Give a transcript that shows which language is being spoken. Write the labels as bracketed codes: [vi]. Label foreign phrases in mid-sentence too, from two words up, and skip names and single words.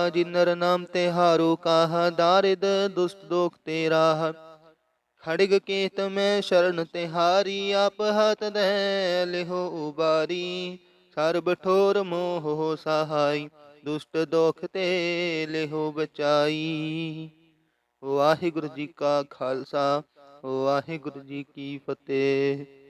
[hi] जिन नर नाम ते हारो, काहा दारिद दुष्ट दोख ते राह। खड़ग केत में शरण तिहारी, आप हाथ दे लिहो उबारी। सर्ब ठोर मोह हो सहाय, दुष्ट दोख ते लिहो बचाई। वाहिगुरु जी का खालसा, वाहिगुरु जी की फतेह।